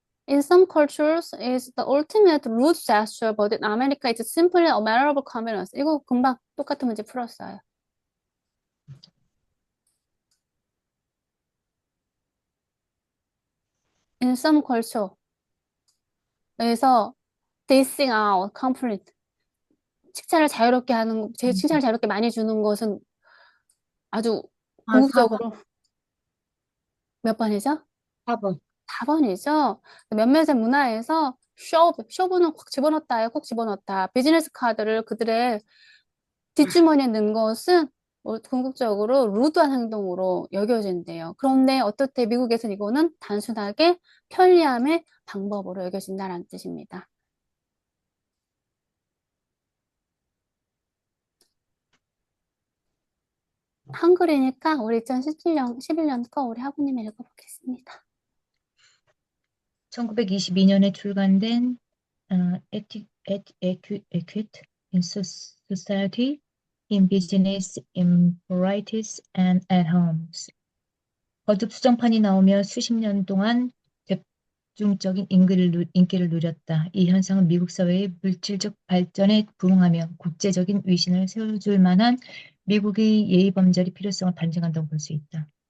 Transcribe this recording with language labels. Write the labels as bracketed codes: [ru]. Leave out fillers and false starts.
[en] In some cultures, it's the ultimate rude gesture, but in America, it's simply a matter of convenience. [ko] 이거 금방 똑같은 문제 풀었어요. [en] In some culture. [ko] 여기서 [en] dissing out, complete. [ko] 칭찬을 자유롭게 칭찬을 자유롭게 많이 주는 것은 아주 궁극적으로 몇 번이죠? 4번. 4번이죠. 몇몇의 문화에서 쇼부는 꼭 집어넣다예요. 꼭 집어넣다. 비즈니스 카드를 그들의 뒷주머니에 넣는 것은 궁극적으로 루드한 행동으로 여겨진대요. 그런데 어떻게 미국에서는 이거는 단순하게 편리함의 방법으로 여겨진다는 뜻입니다. 한글이니까 우리 2011년 거 우리 학우님이 읽어보겠습니다. 1922년에 출간된 Etiquette in Society, in Business, in Varieties, and at Homes. 거듭 수정판이 나오며 수십 년 동안 대중적인 인기를 누렸다. 이 현상은 미국 사회의 물질적 발전에 부응하며 국제적인 위신을 세워줄 만한 미국의 예의범절의 필요성을 반증한다고 볼 수 있다.